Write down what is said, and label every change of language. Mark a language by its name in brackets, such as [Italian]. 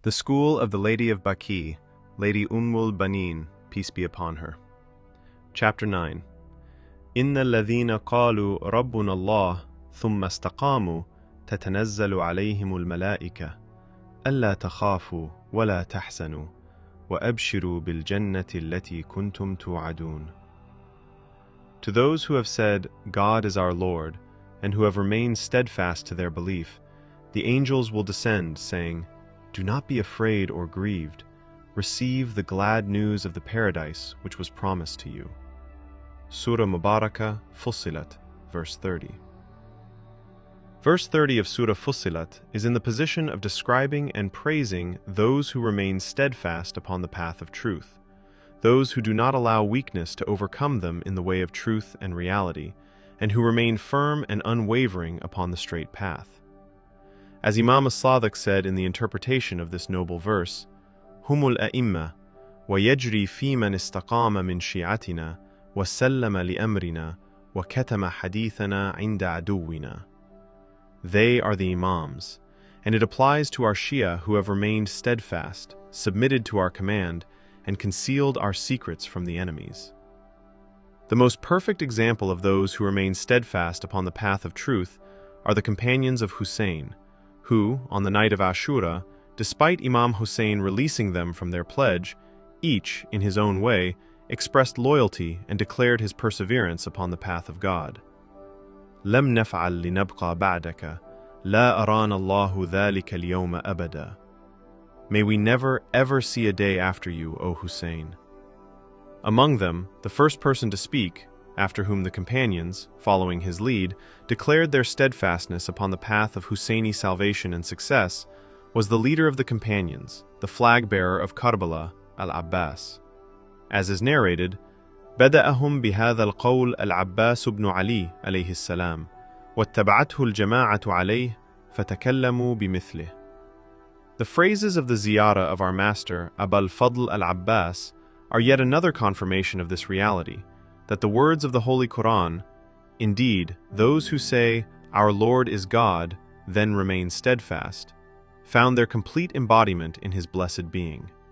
[English] The School of the Lady of Baqi, Lady Umm al-Banin, peace be upon her. Chapter 9. [Arabic] إن الذين قالوا ربنا الله ثم استقاموا تتنزل عليهم الملائكة ألا تخافوا ولا تحزنوا وأبشروا بالجنة التي كنتم توعدون. [English] To those who have said, God is our Lord, and who have remained steadfast to their belief, the angels will descend, saying, Do not be afraid or grieved. Receive the glad news of the paradise which was promised to you. Surah Mubarakah, Fussilat, verse 30. Verse 30 of Surah Fussilat is in the position of describing and praising those who remain steadfast upon the path of truth, those who do not allow weakness to overcome them in the way of truth and reality, and who remain firm and unwavering upon the straight path. As Imam al-Sadiq said in the interpretation of this noble verse, [Arabic] هم الأئمة ويجري في من استقام من شيعتنا وسلم لأمرنا وكتم حديثنا عند عدونا. [English] They are the Imams, and it applies to our Shia who have remained steadfast, submitted to our command, and concealed our secrets from the enemies. The most perfect example of those who remain steadfast upon the path of truth are the companions of Hussein, who, on the night of Ashura, despite Imam Hussein releasing them from their pledge, each, in his own way, expressed loyalty and declared his perseverance upon the path of God. [Arabic] لم نفعل لنبقى بعدك لا أرانا الله ذلك اليوم أبدا. [English] May we never ever see a day after you, O Hussein. Among them, the first person to speak, after whom the companions, following his lead, declared their steadfastness upon the path of Husseini salvation and success, was the leader of the companions, the flag-bearer of Karbala, al-Abbas. As is narrated, [Arabic] بدأهم بهذا القول العباس بن علي عليه السلام واتبعته الجماعة عليه فتكلموا بمثله. [English] The phrases of the ziyarah of our master, Abu al-Fadl al-Abbas, are yet another confirmation of this reality, that the words of the Holy Quran, indeed, those who say, Our Lord is God, then remain steadfast, found their complete embodiment in his blessed being.